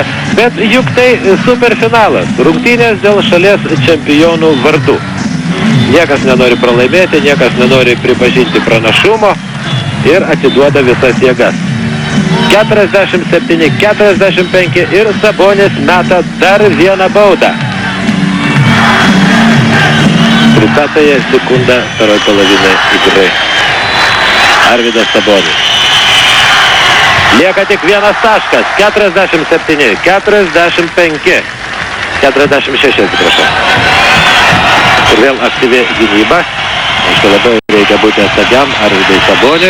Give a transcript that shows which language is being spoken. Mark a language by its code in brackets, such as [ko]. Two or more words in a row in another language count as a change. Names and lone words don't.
[lt] Bet juk tai superfinalas, rungtynės dėl šalies čempionų vardų. Niekas nenori pralaimėti, niekas nenori pripažinti pranašumo ir atiduoda visas jėgas. 47-45 ir Sabonis meta dar vieną baudą. [ru] 30 секунда второй половины игры. [lt] Arvydas Sabonis. Lieka tik vienas taškas. 47, 45, 46, atsiprašau. Ir vėl aktyvi gynyba. Aišku, labai reikia būti atsargiam Arvydui Saboniui.